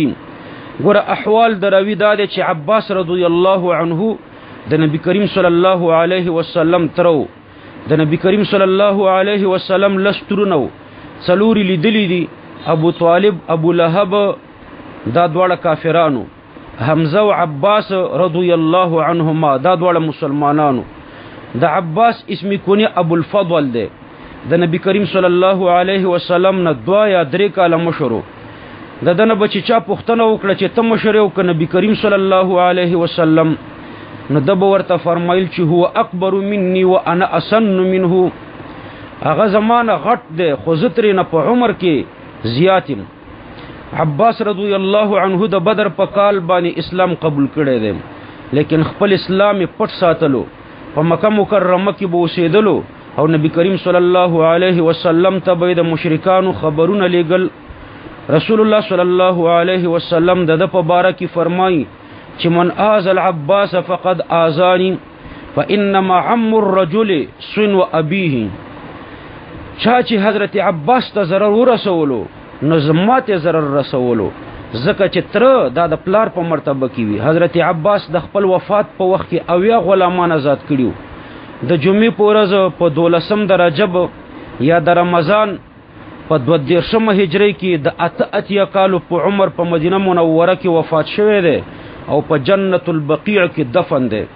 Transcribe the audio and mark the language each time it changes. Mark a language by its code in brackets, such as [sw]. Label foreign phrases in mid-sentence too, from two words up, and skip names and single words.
[ps] ګوره احوال دروي دا دی چې عباس رضی الله عنه د نبی کریم صلی الله علیه وسلم ترو د نبی کریم صلی الله علیه وسلم لسترنو څلوري لیدلی دي ابو طالب ابو لهب دا دواړه کافرانو، حمزه او عباس رضی الله عنهما دا دواړه مسلمانانو. د عباس اسمی کونی ابو الفضل دی، د نبی کریم صلی الله علیه وسلم نه 2 یا 3 کاله مشرو. د دنه بچی چا پوښتنه وکړه چې ته مشر یو ک نبی کریم صلی الله علیه وسلم، نو دب ورته فرمایل چې [ar] هو اکبر مني وانا اسن منه، [ps] هغه زمانه غټ دی خو زتر نه په عمر کې زیاتم. عباس رضی الله عنه د بدر په کال باندې اسلام قبول کړی دی، لیکن خپل اسلام پټ ساتلو، په مکه مکرمه کې به اوسېدلو او نبی کریم صلی الله علیه وسلم ته به د مشرکانو خبرونه لېږل. رسول الله صلی الله علیه وسلم د په باره کې فرمایي چې [ar] من آذى العباس فقد آذاني فانما عم الرجل صنو ابيه، [ps] چا چې حضرت عباس ته ضرر ورسولو نو زماته ضرر رسولو، ځکه چې تر دا د پلار په مرتبه کې وي. حضرت عباس د خپل وفات په وخت کې 80 غلامان آزاد کړیو. د جمعې په ورځ په 12 د رجب یا د رمضان په 22 هجری کې د 88 کالو په عمر په مدینه منوره کې وفات شوی دی او په جنت البقیع کې دفن دی.